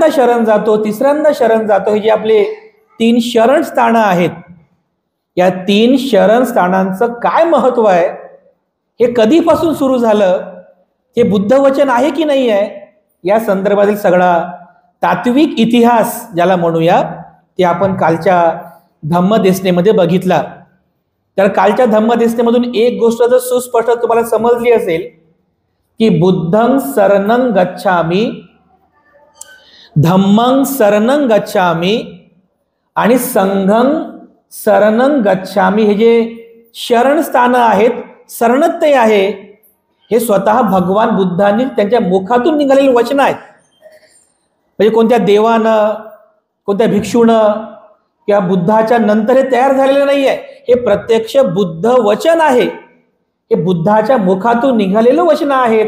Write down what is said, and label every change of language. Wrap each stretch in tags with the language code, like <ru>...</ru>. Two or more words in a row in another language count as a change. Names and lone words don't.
<mr>शरण जातो, तिसऱ्यांदा शरण जातो, हे जे आपले तीन शरण स्थानं आहेत, या तीन शरण स्थानांचं काय महत्त्व आहे, हे कधीपासून सुरू झालं, हे बुद्धवचन आहे की नाही आहे, या संदर्भातील सगळा तात्विक इतिहास ज्याला म्हणूया ते आपण कालच्या धम्मदेसनेमध्ये बघितला। तर कालच्या धम्मदेसनेमधून एक गोष्ट जर सुस्पष्ट तुम्हाला समजली असेल की</mr> <pi>बुद्धं शरणं गच्छामि, धम्मं शरणं गच्छामि</pi> <mr>आणि</mr> <pi>संघं शरणं गच्छामि,</pi> <mr>हे जे शरण स्थानं आहेत, शरणत्य आहे, हे स्वतः भगवान बुद्धांनी त्यांच्या मुखातून निघालेले वचन आहेत। म्हणजे कोणत्या देवानं, कोणत्या भिक्षूनं किंवा बुद्धाच्या नंतर हे तयार झालेलं नाही आहे, हे प्रत्यक्ष बुद्ध वचन आहे, हे बुद्धाच्या मुखातून निघालेलं वचन आहेत।</mr>